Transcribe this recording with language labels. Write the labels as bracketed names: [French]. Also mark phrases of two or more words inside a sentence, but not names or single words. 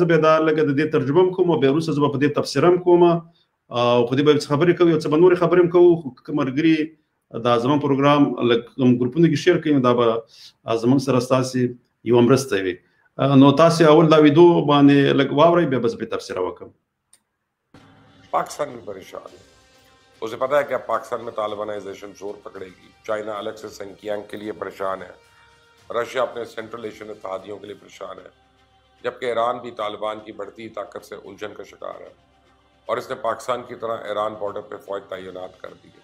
[Pashto] زه به دا لږه د دې ترجمه هم کوم او بیا وروسته زه به په دې تفسیر هم کوم او په دې به څه خبرې کوو، څه به نورې خبرې هم کوو. خو که ملګري دا زموږ پروګرام لږ ګروپونو کې شیر کوي، دا به زموږ سره ستاسې یوه مرسته وي. نو تاسې اول دا ویډیو باندې لږ واورئ، بیا به زه پرې تفسیره وکړم. [Urdu] پاکستان بھی پریشان ہے. اسے پتا ہے کہ اب پاکستان میں طالبانائزیشن زور پکڑے گی. چائنا الگ سے سنکیانگ کے لیے پریشان ہے، رشیا اپنے [English] Central Asian [Urdu] اتحادیوں کے لیے پریشان ہے، جبکہ ایران بھی طالبان کی بڑھتی طاقت سے الجھن کا شکار ہے اور اس نے پاکستان کی طرح ایران بارڈر پر فوج تعینات کر دی ہے.